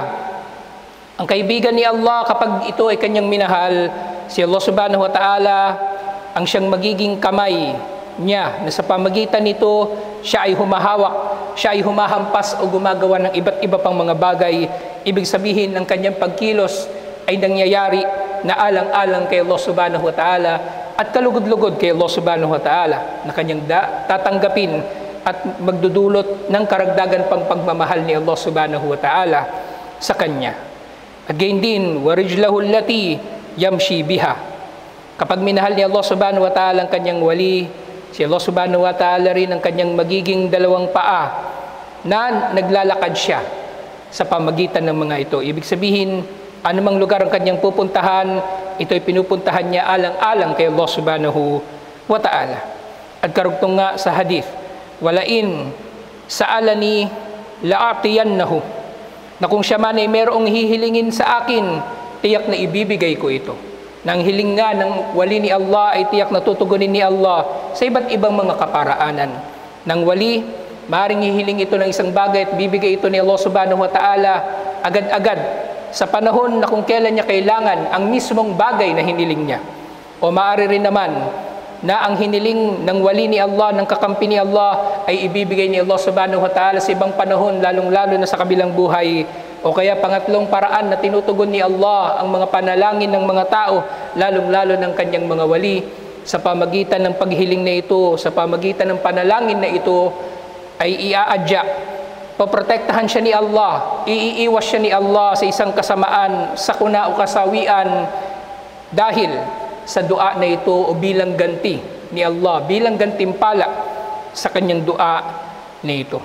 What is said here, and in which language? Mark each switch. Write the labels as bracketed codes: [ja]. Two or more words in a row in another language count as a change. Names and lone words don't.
[tl] Ang kaibigan ni Allah, kapag ito ay kanyang minahal, si Allah [ar] سبحانه وتعالى [tl] ang siyang magiging kamay niya na sa pamagitan nito siya ay humahawak, siya ay humahampas o gumagawa ng iba't iba pang mga bagay. Ibig sabihin, ang kanyang pagkilos ay nangyayari na alang-alang kay Allah [ar] سبحانه وتعالى [tl] at kalugod-lugod kay Allah [ar] سبحانه وتعالى, [tl] na kanyang tatanggapin at magdudulot ng karagdagan pang pagmamahal ni Allah [ar] سبحانه وتعالى [tl] sa kanya. At gayon din, [ar] وَرِجْلَهُ الَّتِي يَمْشِي بِهَا. [tl] Kapag minahal ni Allah [ar] سبحانه وتعالى [tl] ang kanyang wali, si Allah [ar] سبحانه وتعالى [tl] rin ang kanyang magiging dalawang paa na naglalakad siya sa pamagitan ng mga ito. Ibig sabihin, anumang lugar ang kanyang pupuntahan, ito'y pinupuntahan niya alang-alang kay Allah [ar] سبحانه وتعالى. [tl] At karugtong nga sa hadith, [ar] ولئن سألني لأعطينه, [tl] na kung siya man ay merong hihilingin sa akin, tiyak na ibibigay ko ito. Nang hiling nga ng wali ni Allah ay tiyak na tutugunin ni Allah sa iba't ibang mga kaparaanan. Nang wali Maaring hihiling ito ng isang bagay at bibigay ito ni Allah [ar] سبحانه وتعالى [tl] agad-agad sa panahon na kung kailan niya kailangan ang mismong bagay na hiniling niya. O maaari rin naman na ang hiniling ng wali ni Allah, ng kakampi ni Allah, ay ibibigay ni Allah [ar] سبحانه وتعالى [tl] sa ibang panahon, lalong-lalo na sa kabilang buhay. O kaya pangatlong paraan na tinutugon ni Allah ang mga panalangin ng mga tao, lalong-lalo ng kanyang mga wali, sa pamagitan ng paghiling na ito, sa pamagitan ng panalangin na ito, ay iaadya. Poprotektahan siya ni Allah, iiiwas siya ni Allah sa isang kasamaan, sakuna o kasawian, dahil sa dua na ito o bilang ganti ni Allah, bilang gantimpala sa kanyang dua na ito.